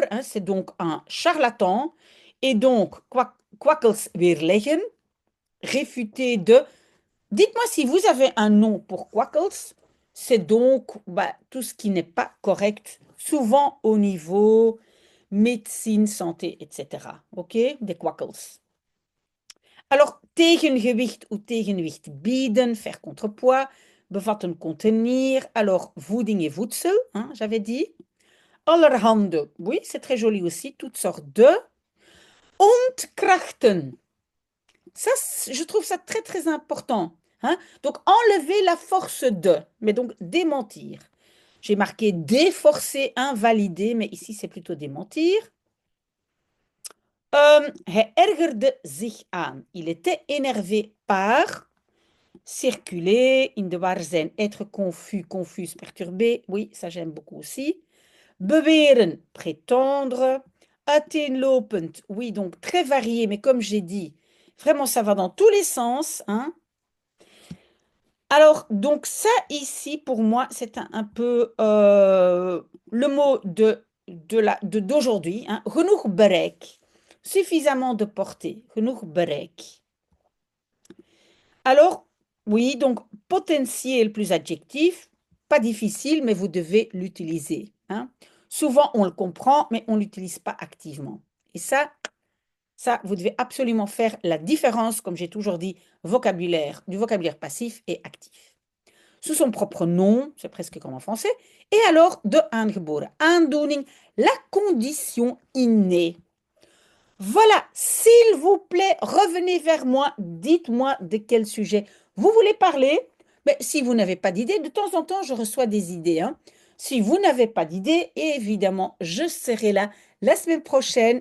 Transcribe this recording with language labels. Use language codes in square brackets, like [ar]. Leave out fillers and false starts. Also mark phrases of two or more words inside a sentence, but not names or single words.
[fr] Hein, c'est donc un charlatan. Et donc, [nl] kwakkels weerleggen, [fr] réfuter de... Dites-moi si vous avez un nom pour Quackles, c'est donc tout ce qui n'est pas correct, souvent au niveau médecine, santé, etc. OK? Des Quackles. [nl] Alors, tegengewicht ou tegenwicht bieden, [fr] faire contrepoids, bevatten contenir, alors voeding et voedsel, hein, j'avais dit. Allerhande, oui, c'est très joli aussi, toutes sortes de. Ontkrachten, ça, je trouve ça très, très important. Hein? Donc, enlever la force de, mais donc démentir. J'ai marqué déforcer, invalider, mais ici, c'est plutôt démentir. [nl] Hij ergerde zich aan. [fr] Il était énervé par circuler, [nl] in de war zijn, [fr] être confus, confus, perturbé. Oui, ça j'aime beaucoup aussi. Beweren, prétendre. Uiteenlopend, oui, donc très varié, mais comme j'ai dit, vraiment, ça va dans tous les sens. Hein. Alors, donc ça ici, pour moi, c'est un peu le mot d'aujourd'hui. Hein. [nl] Genoeg bereik. [fr] Suffisamment de portée. [nl] Genoeg bereik. [fr] Alors, oui, donc potentiel plus adjectif. Pas difficile, mais vous devez l'utiliser. Hein. Souvent, on le comprend, mais on ne l'utilise pas activement. Et ça, vous devez absolument faire la différence, comme j'ai toujours dit, du vocabulaire passif et actif. Sous son propre nom, c'est presque comme en français, et alors de [nl] aangeboren, aandoening, [fr] la condition innée. Voilà, s'il vous plaît, revenez vers moi, dites-moi de quel sujet vous voulez parler. Mais si vous n'avez pas d'idée, de temps en temps, je reçois des idées. Hein. Si vous n'avez pas d'idée, évidemment, je serai là la semaine prochaine.